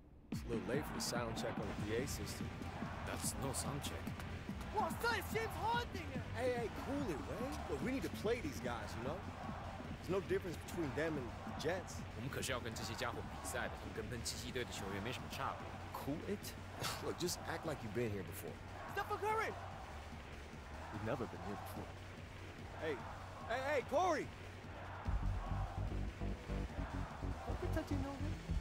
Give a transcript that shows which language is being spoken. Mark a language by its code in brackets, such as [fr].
[en] It's a little late for the sound check on the PA system. That's no sound check. Hey, cool it, Wayne. Look, we need to play these guys, you know? There's no difference between them and the Jets. [zh] 我们可是要跟这些家伙比赛的，他们跟喷七七队的球员没什么差别。 [en] Cool it? Look, just act like you've been here before. Stephen Curry! We've never been here before. Hey, Corey! Don't be touching no man.